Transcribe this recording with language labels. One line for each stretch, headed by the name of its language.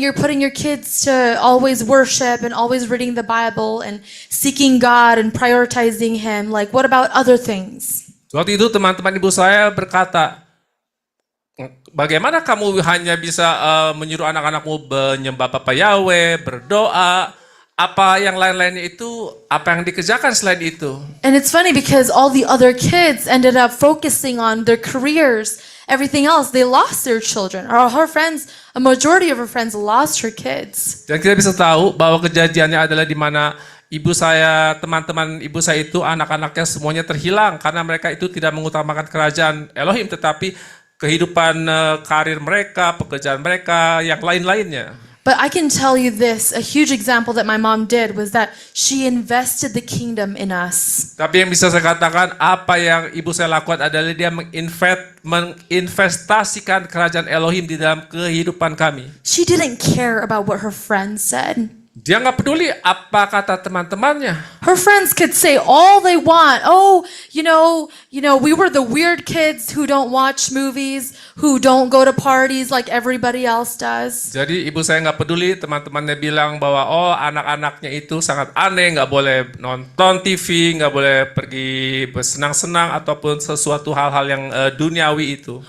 English: You're putting your kids to always worship and always reading the Bible and seeking God and prioritizing Him. Like, what about other things?
Indonesian: Waktu itu teman-teman ibu saya berkata, bagaimana kamu hanya bisa menyuruh anak-anakmu menyembah Bapa Yahweh, berdoa, apa yang lain-lainnya itu, apa yang dikerjakan selain itu?
English: And it's funny because all the other kids ended up focusing on their careers, everything else. They lost their children. Or her friends, a majority of her friends lost her kids.
Indonesian: Dan kita bisa tahu bahwa kejadiannya adalah di mana ibu saya, teman-teman ibu saya itu, anak-anaknya semuanya terhilang karena mereka itu tidak mengutamakan kerajaan Elohim, tetapi kehidupan karir mereka, pekerjaan mereka, yang lain-lainnya.
English: But I can tell you this, a huge example that my mom did was that she invested the kingdom in us.
Indonesian: Tapi yang bisa saya katakan, apa yang ibu saya lakukan adalah dia menginvestasikan kerajaan Elohim di dalam kehidupan kami.
English: She didn't care about what her friends said.
Indonesian: Dia nggak peduli apa kata teman-temannya.
English: Her friends could say all they want. Oh, we were the weird kids who don't watch movies, who don't go to parties like everybody else does.
Indonesian: Jadi ibu saya nggak peduli teman-temannya bilang bahwa anak-anaknya itu sangat aneh, nggak boleh nonton TV, nggak boleh pergi bersenang-senang ataupun sesuatu hal-hal yang duniawi itu.